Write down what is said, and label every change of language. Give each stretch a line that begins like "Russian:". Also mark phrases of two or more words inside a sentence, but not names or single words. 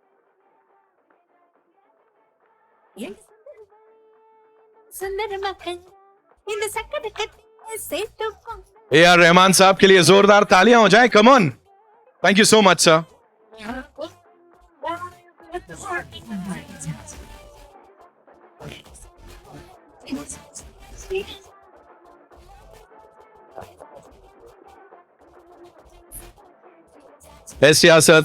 Tamil: சுந்தரமாக்கன் இந்த சக்கர கட்டி சேர்த்து
Hindi: A.R. Rahman साहब के लिए जोरदार तालियां हो जाए.
English: Come on. Thank you so much, sir. Yes, yeah, sir.